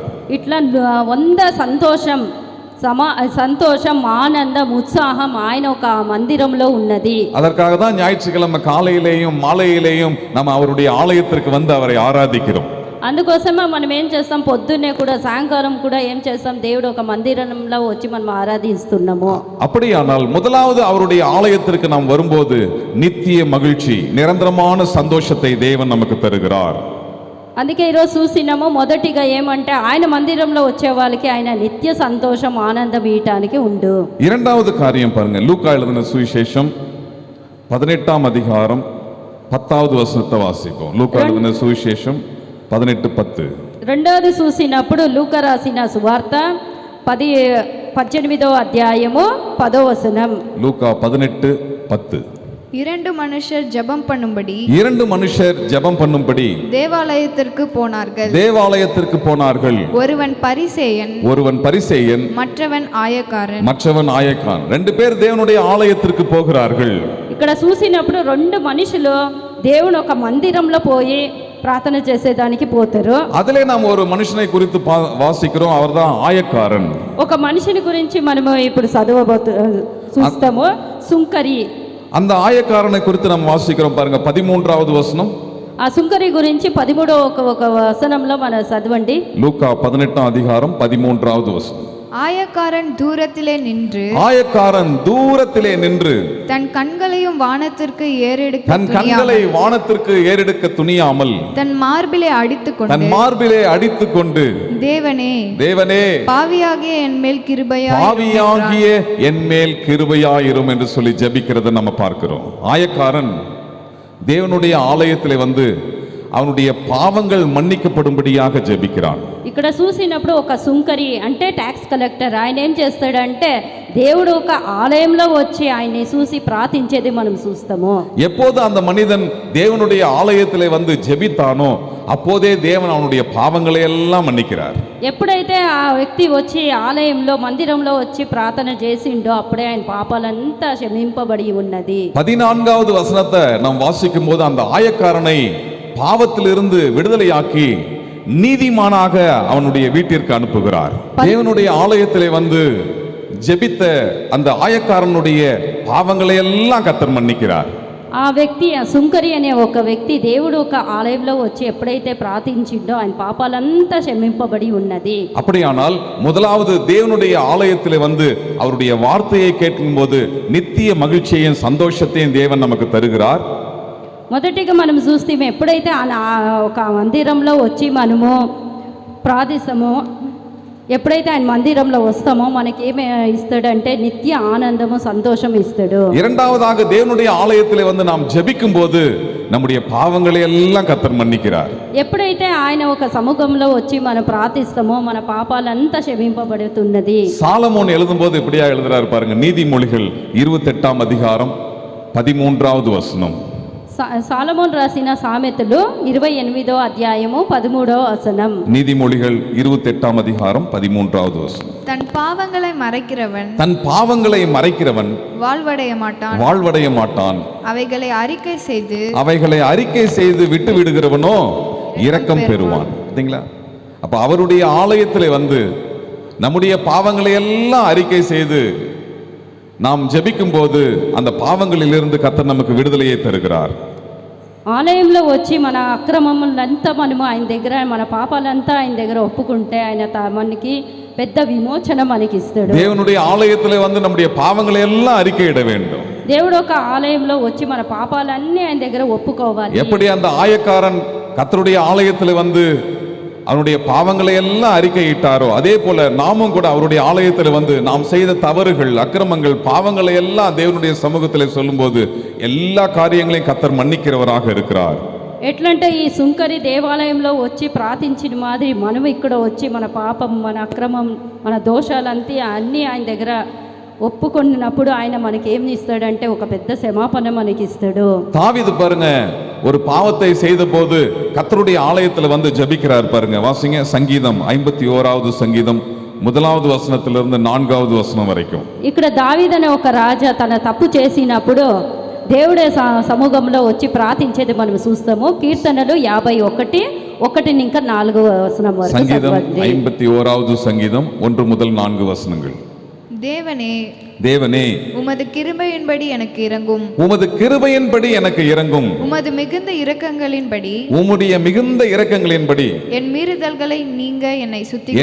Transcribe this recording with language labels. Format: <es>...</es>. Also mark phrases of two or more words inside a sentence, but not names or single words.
<te>ఇట్లా 100 సంతోషం, ఆనందం, ఉత్సాహం ఆయన ఒక మందిరంలో ఉన్నది.</te> <ta>அதற்காக தான் ஞாயிற்றுக்கிழமை காலையிலேயும் மாலையிலேயும் நம்ம அவருடைய ஆலயத்திற்கு வந்து அவரை ஆராதிக்கிறோம்.</ta> <te>అందుకోసమే మనం ఏం చేస్తాం, పొద్దున్నే కూడా సాయంకాలం కూడా ఏం చేస్తాం, దేవుడు ఒక మందిరంలో వచ్చి మనం ఆరాధిస్తున్నాము.</te> <ta>அப்படியானால் முதலாவது அவருடைய ஆலயத்திற்கு நாம் வரும்போது நித்திய மகிழ்ச்சி, நிரந்தரமான சந்தோஷத்தை தேவன் நமக்கு தருகிறார்.</ta> <te>అందుకే ఈరోజు చూసినాము, మొదటిగా ఏమంటే ఆయన మందిరంలో వచ్చే వాళ్ళకి ఆయన నిత్య సంతోషం, ఆనందం ఇయటానికి ఉండు.</te> <ta>இரண்டாவது காரியம் பாருங்க, லூக்கா எழுதின சுவிசேஷம் 18ஆம் அதிகாரம் 10வது வசனத்தை வாசிப்போம். லூக்கா எழுதின சுவிசேஷம் 18:10.</ta> <te>రెండవది చూసినప్పుడు లూకా రాసిన సువార్త 18వ అధ్యాయము 10వ వచనం.</te> <ta>லூக்கா 18:10. 2 மனுஷர் ஜெபம் பண்ணும்படி 2 மனுஷர் ஜெபம் பண்ணும்படி தேவாலயத்திற்கு போனார்கள். தேவாலயத்திற்கு போனார்கள். ஒருவன் பரிசேயன், மற்றவன் ஆயக்காரன். 2 பேர் தேவனுடைய ஆலயத்திற்கு போகிறார்கள்.</ta> <te>ఇక్కడ చూసినప్పుడు 2 మనుషులు దేవుని ఒక మందిరంలో పోయి ప్రార్థన చేసేదానికి పోతారు.</te> <ta>அதிலே நாம் ஒரு மனுஷனை குறித்து வாசிக்கிறோம், அவர்தான் ஆயக்காரன்.</ta> <te>ఒక మనిషిని గురించి మనము ఇప్పుడు చూస్తాము, సుంకరి.</te> <ta>அந்த ஆயக்காரனை குறித்து நாம் வாசிக்கிறோம் பாருங்க, 13வது வசனம்.</ta> <te>ఆ సుంకరి గురించి 13వ వచనంలో మనం చదవండి.</te> <ta>லூக்கா 18ஆம் அதிகாரம் 13வது வசனம். ஆயக்காரன் தூரத்திலே நின்று தன் கண்களை வானத்திற்கு ஏறெடுக்க துணியாமல் தன் மார்பிலே அடித்துக்கொண்டு தேவனே பாவியாகிய என் மேல் கிருபையாயிரும் என்று சொல்லி ஜெபிக்கிறதை நம்ம பார்க்கிறோம். ஆயக்காரன் தேவனுடைய ஆலயத்திலே வந்து அவனுடைய பாவங்கள் மன்னிக்கப்படும்படியாக ஜெபிக்கிறான்.</ta> <te>ఇక్కడ చూసినప్పుడు ఒక సుంకరి అంటే</te> <en>tax collector,</en> <te>ఆయన ఏం చేస్తాడంటే దేవుడు ఒక ఆలయంలో వచ్చి ఆయన్ని చూసి ప్రార్థించేది మనం చూస్తాము.</te> <ta>எப்போது அந்த மனிதன் தேவனுடைய ஆலயத்திலே வந்து ஜெபித்தானோ அப்போதே தேவன் அவனுடைய பாவங்களை எல்லாம் மன்னிக்கிறார்.</ta> <te>ఎప్పుడైతే ఆ వ్యక్తి వచ్చి ఆలయంలో మందిరంలో వచ్చి ప్రార్థన చేసిండో అప్పుడే ఆయన పాపాలంతా క్షమింపబడి ఉన్నది.</te> <ta>14வது வசனத்தை நாம் வாசிக்கும் போது அந்த ஆயக்காரனை பாவத்திலிருந்து விடுதலையாக்கி நீதிமானாக அவனுடைய வீட்டிற்கு அனுப்புகிறார். தேவனுடைய ஆலயத்திலே வந்து ஜெபித்த அந்த ஆயக்காரனுடைய பாவங்களை எல்லாம் கர்த்தர் மன்னிக்கிறார்.</ta> <te>ఆ వ్యక్తి, ఆ సుంకరి అనే ఒక వ్యక్తి దేవుడు ఒక ఆలయంలో వచ్చి ఎప్పుడైతే ప్రార్థించిండో ఆయన పాపాలంతా క్షమింపబడి ఉన్నది.</te> <ta>அப்படியானால் முதலாவது தேவனுடைய ஆலயத்திலே வந்து அவருடைய வார்த்தையை கேட்கும்போது நித்திய மகிழ்ச்சியையும் சந்தோஷத்தையும் தேவன் நமக்கு தருகிறார்.</ta> <te>మొదటిగా మనం చూస్తే ఎప్పుడైతే ఒక మందిరంలో వచ్చి మనము ప్రార్థిస్తామో, ఎప్పుడైతే ఆయన మందిరంలో వస్తామో మనకి ఏమి ఇస్తాడంటే నిత్య ఆనందము, సంతోషం ఇస్తాడు.</te> <ta>இரண்டாவதாக தேவனுடைய ஆலயத்திலே வந்து நாம் ஜெபிக்கும் போது நம்முடைய பாவங்களை எல்லாம் கர்த்தர் மன்னிக்கிறார்.</ta> <te>ఎప్పుడైతే ఆయన ఒక సముఖంలో వచ్చి మనం ప్రార్థిస్తామో మన పాపాలంతా క్షమింపబడుతున్నది.</te> <ta>சாலமோன் எழுதும்போது இப்படியா எழுதுறாரு பாருங்க, நீதிமொழிகள் 28ஆம் அதிகாரம் 13வது வசனம்.</ta> <te>సాలమోన్ రాసిన సామెతలు 28వ అధ్యాయము 13వ వచనం.</te> <ta>நீதிமொழிகள் 28ஆம் அதிகாரம் 13வது வசனம். தன் பாவங்களை மறைக்கிறவன் வாழ்வடைய மாட்டான். அவைகளை அறிக்கை செய்து விட்டு விடுகிறவனோ இரக்கம் பெறுவான். சரிங்களா? அப்ப அவருடைய ஆலயத்திலே வந்து நம்முடைய பாவங்களை எல்லாம் அறிக்கை செய்து நாம் ஜெபிக்கும் போது அந்த பாவங்களிலிருந்து கர்த்தர் நமக்கு விடுதலையை தருகிறார்.</ta> <te>ఆలయంలో వచ్చి మన అక్రమములంతా మనము ఆయన దగ్గర, మన పాపాలంతా ఆయన దగ్గర ఒప్పుకుంటే ఆయన మనకి పెద్ద విమోచన మనకి ఇస్తాడు.</te> <ta>தேவனுடைய ஆலயத்துல வந்து நம்முடைய பாவங்களை எல்லாம் அறிக்கையிட வேண்டும்.</ta> <te>దేవుడు ఒక ఆలయంలో వచ్చి మన పాపాలన్నీ ఆయన దగ్గర ఒప్పుకోవాలి.</te> <ta>எப்படி அந்த ஆயக்காரன் கர்த்தருடைய ஆலயத்துல வந்து அவருடைய பாவங்களை எல்லாம் அறிக்கையிட்டாரோ அதே போல நாமும் கூட அவருடைய ஆலயத்தில் வந்து நாம் செய்த தவறுகள், அக்கிரமங்கள், பாவங்களை எல்லாம் தேவனுடைய சமூகத்தில் சொல்லும்போது எல்லா காரியங்களையும் கர்த்தர் மன்னிக்கிறவராக இருக்கிறார்.</ta> <te>ఎట్లంటే ఈ సుంకరి దేవాలయంలో వచ్చి ప్రార్థించిన మాదిరి మనం ఇక్కడ వచ్చి మన పాపం, మన అక్రమం, మన దోషాలంతా అన్నీ ఆయన దగ్గర ఒప్పుకొన్నప్పుడు ఆయన మనకి ఏం ఇస్తాడంటే ఒక పెద్ద క్షమాపణ మనకి ఇస్తాడు.</te> <ta>தாவீது பாருங்க ஒரு பாவத்தை செய்த போது கர்த்தருடைய ஆலயத்தில் வந்து ஜெபிக்கிறார் பாருங்க. வாசிங்க சங்கீதம் 51வது சங்கீதம் 1வது வசனத்திலிருந்து 4வது வசனம் வரைக்கும்.</ta> <te>ఇక్కడ దావీదు అనే ఒక రాజా తన తప్పు చేసినప్పుడు దేవుడే సమూహంలో వచ్చి ప్రార్థించేది మనం చూస్తాము. కీర్తనలు 51:1 ఇంకా 4వ వచనం వరకు.</te> <ta>சங்கீதம் 51வது சங்கீதம் 1 முதல் 4 வசனங்கள். தேவனே, தேவனே, உமது கிருபையின்படி எனக்கு இரங்கும். உமது கிருபையின்படி எனக்கு இரங்கும். உமது மிகுந்த இரக்கங்களின்படி, உம்முடைய மிகுந்த இரக்கங்களின்படி என் மீறுதல்களை நீங்க என்னை சுத்திகரியும்.</ta>